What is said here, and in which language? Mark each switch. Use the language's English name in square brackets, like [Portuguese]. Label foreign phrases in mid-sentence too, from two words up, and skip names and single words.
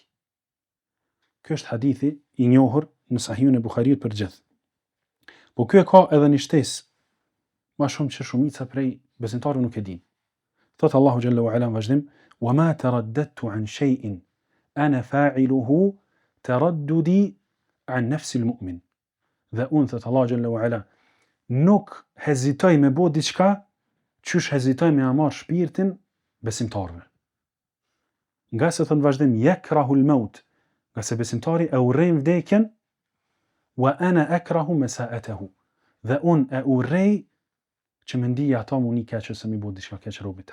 [Albanian] Ky është hadithi i njohur në Sahihun e Buhariut për gjithë. Po ky e ka edhe një shtesë më shumë që shumica prej besimtarëve nuk e din. Thot Allahu [Arabic] جل وعلا [Albanian] në vazhdim: [Arabic] "وما ترددت عن شيء أنا فاعله ترددي عن نفس المؤمن." [Albanian] Dhe unë, thot Allahu [Arabic] جل وعلا, [Albanian] nuk hezitoj me bo diçka qysh hezitoj me amar shpirtin besimtarëve. Nga se thot në vazhdim: [Arabic] "يكره الموت", [Albanian] nga se besimtari e urrejn vdekjen, [Arabic] "وأنا أكره مساءته", [Albanian] dhe unë e urrej që me ndija ata mu një keq ose mi bo diçka keq robit.